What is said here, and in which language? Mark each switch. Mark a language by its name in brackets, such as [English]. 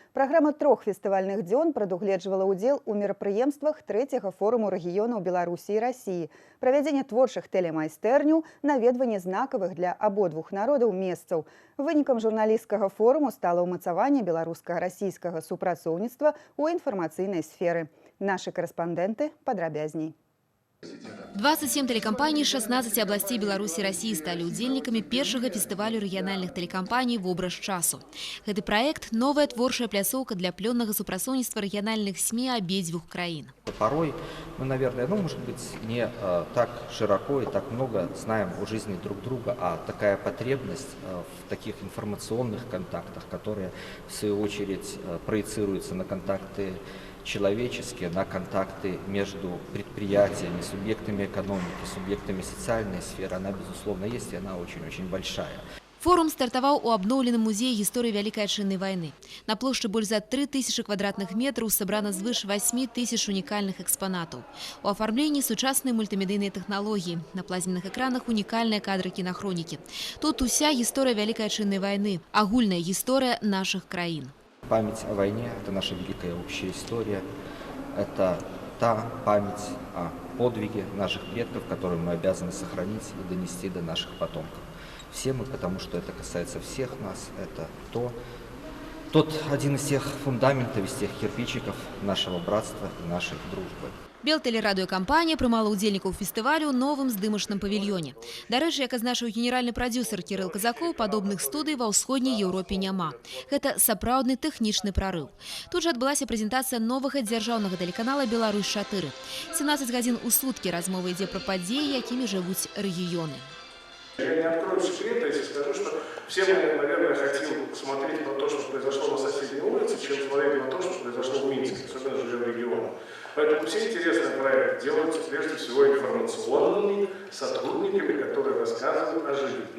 [Belarusian] Праграма 3 фестывальных дзён прадугледжвала ўдзел у мерапрыемствах трэцяга форуму рэгіёнаў Беларусі і Расіі, правядзенне творчых тэлемайстэрняў, наведванне знакавых для абодвух народаў месцаў. Вынікам журналісцкага форуму стала ўмацаванне беларуска-расійскага супрацоўніцтва ў інфармацыйнай сферы. Нашы карэспандэнты падрабязней. [Russian] 27 телекомпаний 16 областей Беларуси и России стали удзельниками первого фестиваля региональных телекомпаний «Вобраз часу». Этот проект – [Belarusian] новая творчая пляцоўка для плённага супрацоўніцтва [Russian] региональных СМИ обеих краин. Порой мы, наверное, может быть, не так широко и так много знаем о жизни друг друга, а такая потребность в таких информационных контактах, которые, в свою очередь, проецируются на контакты человеческие, на контакты между предприятиями, субъектами экономики, субъектами социальной сферы, она, безусловно, есть, и она очень-очень большая. [Belarusian] Форум стартаваў у абноўленым музеі гісторыі Вялікай Адчыннай вайны. На плошчы больш за 3000 квадратных метраў сабрана звыш 8000 унікальных экспанатаў. У афармленні сучасныя мультымедыйныя тэхналогіі. На плазменных экранах унікальныя кадры кінахронікі. Тут уся гісторыя Вялікай Адчыннай вайны, агульная гісторыя нашых краін. [Russian] Память о войне – это наша великая общая история. Это та память о подвиге наших предков, которую мы обязаны сохранить и донести до наших потомков. Все мы, потому что это касается всех нас, это один из тех фундаментов, из тех кирпичиков нашего братства и нашей дружбы. [Belarusian] Белтэлерадыёкампанія прымала ўдзельнікаў фестывалю ў новым здымачным павільёне. Дарэчы, як азначыў генеральны прадзюсар Кірыл Казакоў, падобных студый ва ўсходняй Еўропе няма. Гэта сапраўдны тэхнічны прарыў. Тут жа адбылася прэзентацыя новага дзяржаўнага тэлеканала «Беларусь-4». 17 гадзін у суткі размова ідзе пра падзеі, якімі жывуць рэгіёны. [Russian] Я не открою секрета, если скажу, что все мы, наверное, хотим посмотреть на то, что произошло на соседней улице, чем смотреть на то, что произошло в Минске, особенно живя в регионе. Поэтому все интересные проекты делаются прежде всего информационными сотрудниками, которые рассказывают о жизни.